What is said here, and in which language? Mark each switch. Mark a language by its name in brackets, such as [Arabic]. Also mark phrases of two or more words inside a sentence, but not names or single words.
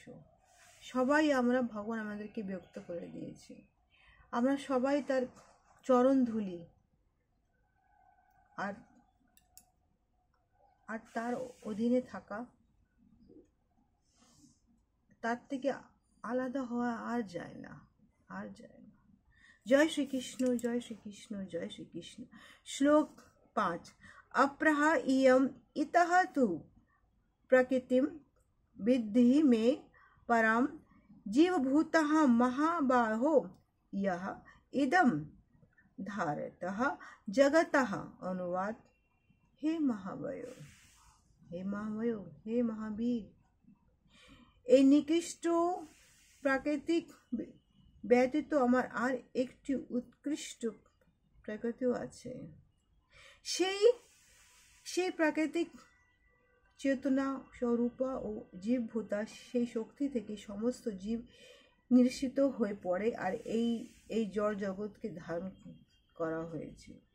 [Bangla] সবাই আমরা, ভগবান আমাদেরকে ব্যক্ত করে দিয়েছে, আমরা সবাই তার চরণ ধুলি, আর তার অধীনে থাকা, তার থেকে আলাদা হওয়া আর যায় না। [Hindi] जय श्री कृष्ण, जय श्री कृष्ण, जय श्री कृष्ण। श्लोक 5। [Sanskrit] अप्रह इयम इतः तु प्रकृतिम विद्धि में परम जीवभूतः महाबाहो यः इदं धारयतः जगतः। [Hindi] अनुवाद: हे महावयो, हे महावीर, [Bangla] এই নিকৃষ্ট প্রাকৃতিক ব্যতীত আমার আর একটি উৎকৃষ্ট প্রকৃতিও আছে। সেই প্রাকৃতিক চেতনা স্বরূপা ও জীবভূতা, সেই শক্তি থেকে সমস্ত জীব নিঃসৃত হয়ে পড়ে, আর এই জড় জগৎকে ধারণ করা হয়েছে।